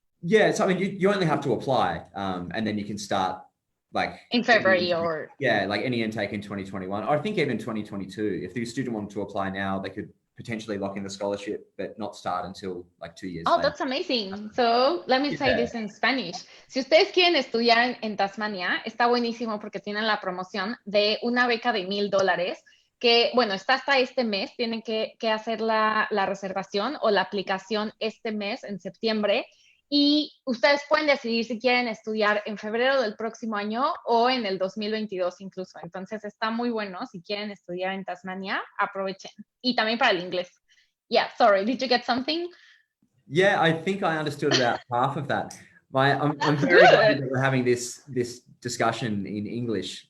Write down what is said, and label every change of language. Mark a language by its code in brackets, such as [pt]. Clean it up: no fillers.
[en] Yeah, so I mean, you only have to apply, and then you can start like in February or like any intake in 2021. Or I think even 2022. If the student wanted to apply now, they could potentially lock in the scholarship, but not start until like 2 years later. That's amazing. So let me say this in Spanish. [es] Si ustedes quieren estudiar en Tasmania, está buenísimo porque tienen la promoción de una beca de $1,000 que, bueno, está hasta este mes. Tienen que hacer la reservación o la aplicación este mes, en septiembre. Y ustedes pueden decidir si quieren estudiar en febrero del próximo año o en el 2022 incluso. Entonces está muy bueno. Si quieren estudiar en Tasmania, aprovechen. Y también para el inglés. [en] Yeah, sorry, did you get something? Yeah, I think I understood about half of that. I'm very glad that we're having this discussion in English.